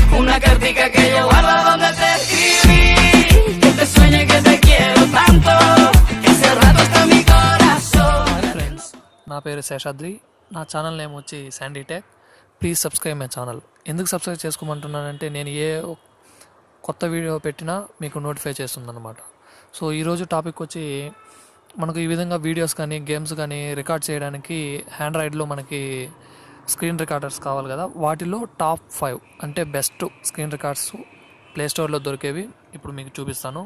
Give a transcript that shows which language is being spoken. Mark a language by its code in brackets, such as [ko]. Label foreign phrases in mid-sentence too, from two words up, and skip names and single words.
[es] una cartica que yo guardo donde te escribí, que te sueñe que te quiero tanto, que hace rato está en mi corazón. [te] ఫ్రెండ్స్, నా పేరు శేషాద్రి. నా [en] channel name [te] వచ్చి శాండీ టెక్. [en] please subscribe my channel. [te] ఎందుకు సబ్స్క్రైబ్ చేసుకోమంటున్నానంటే నేను ఏ కొత్త వీడియో పెట్టినా మీకు నోటిఫై చేస్తుందన్నమాట. సో ఈరోజు టాపిక్ వచ్చి మనకు ఈ విధంగా వీడియోస్ కానీ గేమ్స్ కానీ రికార్డ్ చేయడానికి ఆండ్రాయిడ్లో మనకి [en] screen recorders [te] కావాలి కదా, వాటిలో టాప్ 5 అంటే [en] best screen records [te] ప్లేస్టోర్లో దొరికేవి ఇప్పుడు మీకు చూపిస్తాను.